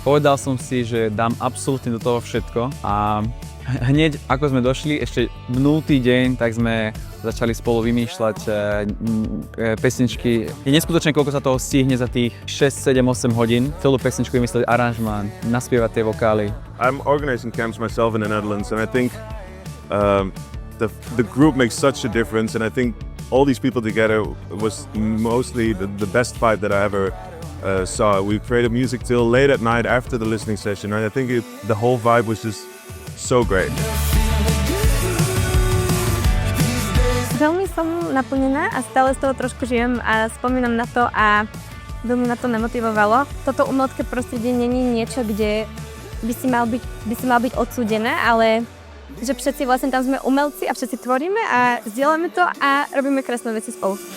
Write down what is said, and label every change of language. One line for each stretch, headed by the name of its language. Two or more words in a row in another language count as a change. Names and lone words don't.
Slovak: Povedal som si, že dám absolútne do toho všetko a hneď ako sme došli, ešte minulý deň, tak sme začali spolu vymýšľať pesničky. Je neskutočné, koľko sa toho stihne za tých 6, 7, 8 hodín. Celú pesničku vymyslieť aranžmán, naspievať tie vokály.
English: I'm organizing camps myself in the Netherlands and I think the group makes such a difference and I think all these people together was mostly the best vibe that I ever saw. We created music till late at night after the listening session and I think the whole vibe was just so great.
Slovak: Veľmi som naplnená a stále z toho trošku žijem a spomínam na to a veľmi ma to nemotivovalo. Toto umelecké prostredie není niečo, kde by si mal byť odsúdené, ale že všetci vlastne tam sme umelci a všetci tvoríme a zdieľame to a robíme krásne veci spolu.